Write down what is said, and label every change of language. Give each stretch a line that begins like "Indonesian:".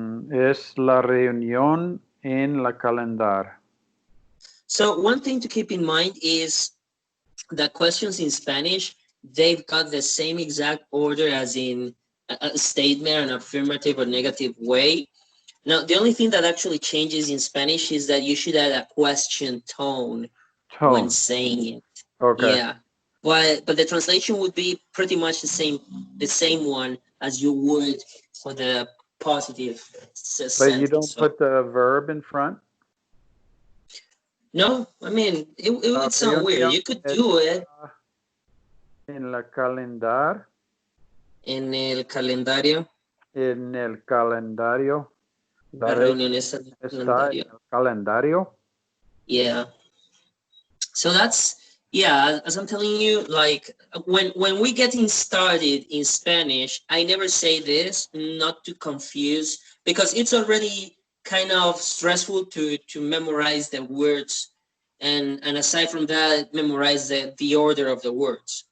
Spanish: Es la reunión en la calendar.
English: So one thing to keep in mind is that questions in Spanish they've got the same exact order as in a statement, an affirmative or negative way. Now, the only thing that actually changes in Spanish is that you should add a question tone when saying it. Okay. Yeah. But the translation would be pretty much the same one as you would for the positive sentence. But you don't put the verb in front? No, I mean, it would sound weird. You could do it.
Spanish: En la calendar. En el calendario. En el calendario. La reunión está en el calendario. En el calendario.
English: Yeah. So that's, yeah, as I'm telling you, like when we getting started in Spanish, I never say this, not to confuse, because it's already kind of stressful to memorize the words, and aside from that, memorize the order of the words.